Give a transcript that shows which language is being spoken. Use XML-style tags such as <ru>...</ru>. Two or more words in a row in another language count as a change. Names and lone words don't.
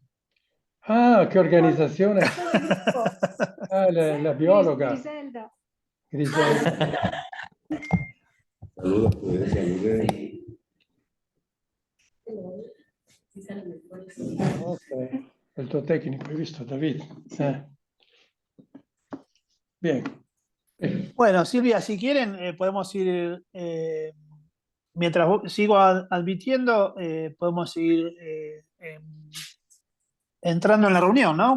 <es>Ah, qué organización. Soy del grupo. Ah, la bióloga, Griselda. Griselda. Saludos, pues, saludos. Ok.</es> <it>El tuo tecnico, hai visto,</it> <es>David? Bien. Bueno, Silvia, si quieren, podemos ir, mientras sigo admitiendo, podemos ir entrando en la reunión, ¿no?</es>